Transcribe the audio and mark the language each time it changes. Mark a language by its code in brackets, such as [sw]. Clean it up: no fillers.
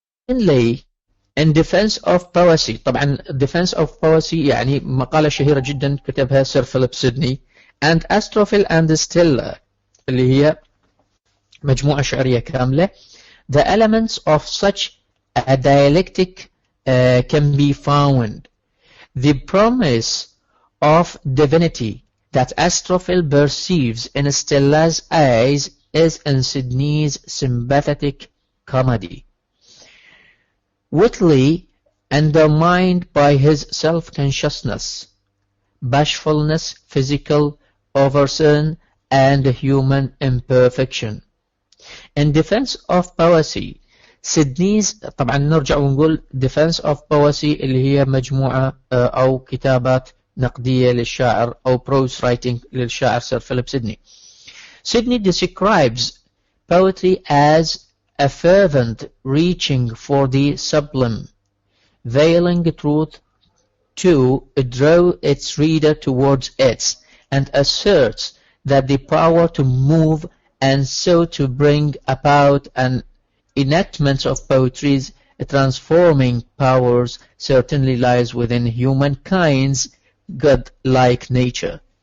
[en] Secondly, in defense of poesy، [ar] طبعا defense of poesy يعني مقالة شهيرة جدا كتبها سير فيليب سيدني [en] and Astrophil and Stella [ar] اللي هي مجموعة شعرية كاملة. [en] The elements of such a dialectic can be found. The promise of divinity that Astrophil perceives in Stella's eyes is in Sydney's sympathetic comedy. Wittily undermined by his self-consciousness, bashfulness, physical oversin, and human imperfection. In defense of poesy, Sydney's [ar] طبعا نرجع ونقول defense of poesy اللي هي مجموعة أو كتابات نقدية للشاعر أو [en] prose writing [ar] للشاعر سير فيليب سيدني. [en] Sydney describes poetry as a fervent reaching for the sublime, veiling truth to draw its reader towards it, and asserts that the power to move and so to bring about an enactment of poetry's transforming powers certainly lies within humankind's godlike nature.